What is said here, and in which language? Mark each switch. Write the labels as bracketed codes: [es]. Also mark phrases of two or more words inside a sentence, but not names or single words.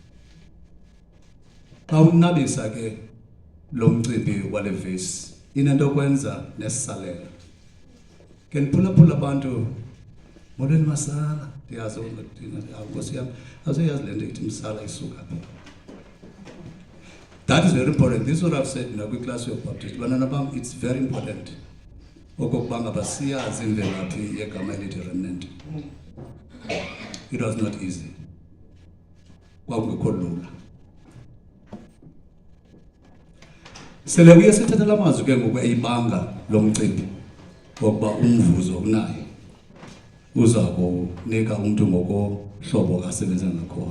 [xh] Xa unabisa ke lo mcimbi wale verse inento kwenza nesisalela. Ke ndiphulaphula abantu molweni masala ndiyazi Nkosi yami azoyazi le nto ithi msala isuka phi. [en] That is very important. This is what I've said [xh] na kwiclass yobaptist. Bantwana bam, [en] it's very important [xh] okokuba ngaba siyazi imvelaphi yegama elithi remnant. [en] It was not easy. [xh] Kwakungekho lula. Sele uye sithetha la mazwi ke ngoku eyibanga lo mcimbi wokuba umvuzo unayo uza kunika umuntu ngokohlobo kasebenza ngakhona.